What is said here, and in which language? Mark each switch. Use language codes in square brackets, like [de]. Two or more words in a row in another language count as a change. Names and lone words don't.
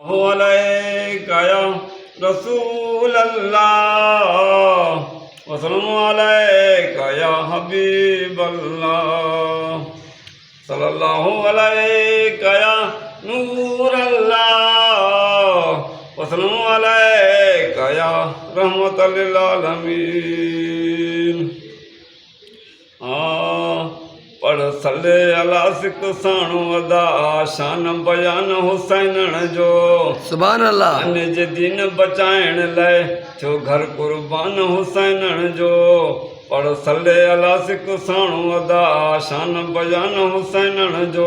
[ar] عليك يا رسول الله وسلم عليك يا حبيب الله صلى الله عليك يا نور الله وسلم عليك يا رحمة للعالمين. [sd] पढ़ [ar] صل على [sd] सिक साणु अदा शान बयान हुसैन जो [ar] سبحان الله. [sd] निज दीन बचाइण लाइ थियो घर कुर्बान हुसैन जो। पढ़ [ar] صل على [sd] सिक साणु अदा शान बयान हुसैन जो।